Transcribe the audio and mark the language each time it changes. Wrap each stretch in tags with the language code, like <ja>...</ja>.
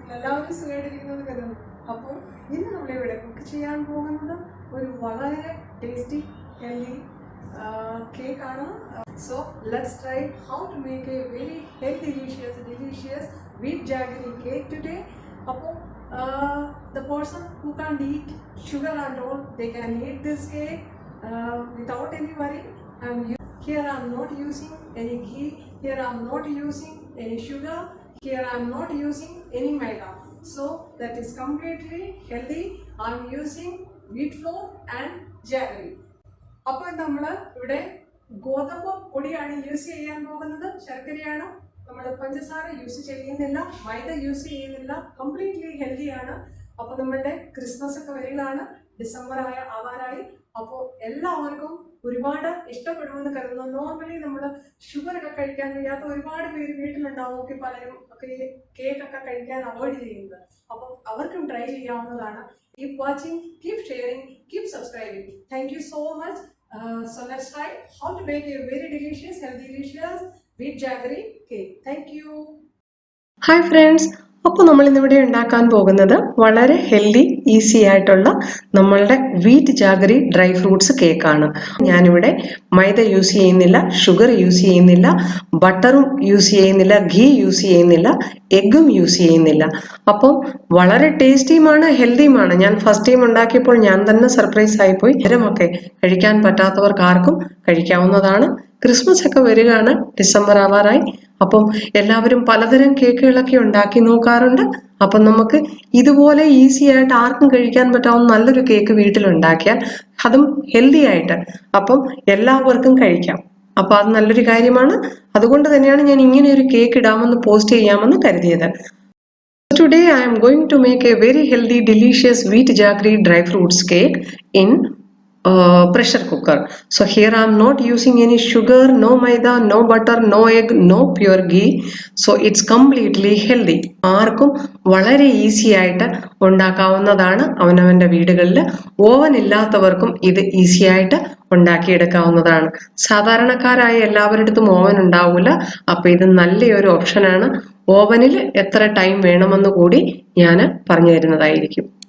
<ml>എല്ലാവരും സുഖമായിട്ടിരിക്കുന്നത് കരുതുന്നു. അപ്പോൾ ഇന്ന് നമ്മളിവിടെ കുക്ക് ചെയ്യാൻ പോകുന്നത് ഒരു വളരെ ടേസ്റ്റി ഹെൽത്തി കേക്കാണ്.</ml> <en>So let's try how to make a very healthy delicious wheat jaggery cake today. അപ്പോൾ the person who can't eat sugar and all, they can eat this cake without any worry. Here I'm not using any ghee, here I'm not using any sugar, here I'm not using any maida. So that is completely healthy. I'm using wheat flour and jaggery.</en> <ml>അപ്പോൾ നമ്മൾ ഇവിടെ ഗോതമ്പ് പൊടിയാണ് use ചെയ്യാൻ പോകുന്നത്, ശർക്കരയാണ്. നമ്മൾ പഞ്ചസാര യൂസ് ചെയ്യുന്നില്ല, മൈദ യൂസ് ചെയ്യുന്നില്ല, കംപ്ലീറ്റ്ലി ഹെൽത്തിയാണ്. അപ്പോൾ നമ്മളുടെ ക്രിസ്മസ് ഒക്കെ വരികയാണ്, ഡിസംബർ ആവാറായി. അപ്പോൾ എല്ലാവർക്കും ഒരുപാട് ഇഷ്ടപ്പെടുമെന്ന് കരുതുന്നു. നോർമലി നമ്മൾ ഷുഗർ ഒക്കെ കഴിക്കാൻ വയ്യാത്ത ഒരുപാട് പേര് വീട്ടിലുണ്ടാവും, പലരും ഒക്കെ കേക്ക് ഒക്കെ കഴിക്കാൻ അവോയ്ഡ് ചെയ്യുന്നത്. അപ്പോൾ അവർക്കും ട്രൈ ചെയ്യാവുന്നതാണ്.</ml> <en>Keep watching, keep sharing, keep subscribing. Thank you so much. So let's try how to make a very delicious wheat jaggery cake. Thank you. Hi friends.</en> <ml>അപ്പോൾ നമ്മൾ ഇന്നിവിടെ ഉണ്ടാക്കാൻ പോകുന്നത് വളരെ ഹെൽത്തി ഈസി ആയിട്ടുള്ള നമ്മളുടെ വീറ്റ് ജാഗറി ഡ്രൈ ഫ്രൂട്ട്സ് കേക്കാണ്. ഞാനിവിടെ മൈദ യൂസ് ചെയ്യുന്നില്ല, ഷുഗർ യൂസ് ചെയ്യുന്നില്ല, ബട്ടറും യൂസ് ചെയ്യുന്നില്ല, ഘീ യൂസ് ചെയ്യുന്നില്ല, എഗ്ഗും യൂസ് ചെയ്യുന്നില്ല. അപ്പം വളരെ ടേസ്റ്റിയുമാണ്, ഹെൽത്തിയുമാണ്. ഞാൻ ഫസ്റ്റ് ടൈം ഉണ്ടാക്കിയപ്പോൾ ഞാൻ തന്നെ സർപ്രൈസ് ആയിപ്പോയി. ഇവരുമൊക്കെ കഴിക്കാൻ പറ്റാത്തവർക്ക് ആർക്കും കഴിക്കാവുന്നതാണ്. ക്രിസ്മസ് ഒക്കെ വരികയാണ്, ഡിസംബർ ആവാറായി. അപ്പം എല്ലാവരും പലതരം കേക്കുകളൊക്കെ ഉണ്ടാക്കി നോക്കാറുണ്ട്. അപ്പം നമുക്ക് ഇതുപോലെ ഈസി ആയിട്ട് ആർക്കും കഴിക്കാൻ പറ്റാവുന്ന നല്ലൊരു കേക്ക് വീട്ടിലുണ്ടാക്കിയാൽ, അതും ഹെൽത്തി ആയിട്ട്, അപ്പം എല്ലാവർക്കും കഴിക്കാം. അപ്പൊ അത് നല്ലൊരു കാര്യമാണ്. അതുകൊണ്ട് തന്നെയാണ് ഞാൻ ഇങ്ങനെ ഒരു കേക്ക് ഇടാമെന്ന് പോസ്റ്റ് ചെയ്യാമെന്ന് കരുതിയത്.</ml> <en>Today I am going to make a very healthy delicious wheat jaggery dry fruits cake in pressure cooker. So here I am not using any sugar, no maida, no butter, no egg, no pure ghee. So it's completely healthy.</en> <ml>ആർക്കും വളരെ easy ആയിട്ട് ഉണ്ടാക്കാവുന്നതാണ്. അവനവന്റെ വീടുകളിൽ oven ഇല്ലാത്തവർക്കും ഇത് easy ആയിട്ട് ഉണ്ടാക്കിയെടുക്കാവുന്നതാണ്. സാധാരണക്കാരായ എല്ലാവരുടെ അടുത്തും ഓവൻ ഉണ്ടാവില്ല. അപ്പൊ ഇത് നല്ലൊരു ഓപ്ഷനാണ്. ഓവനിൽ എത്ര ടൈം വേണമെന്ന് കൂടി ഞാൻ പറഞ്ഞു തരുന്നതായിരിക്കും.</ml>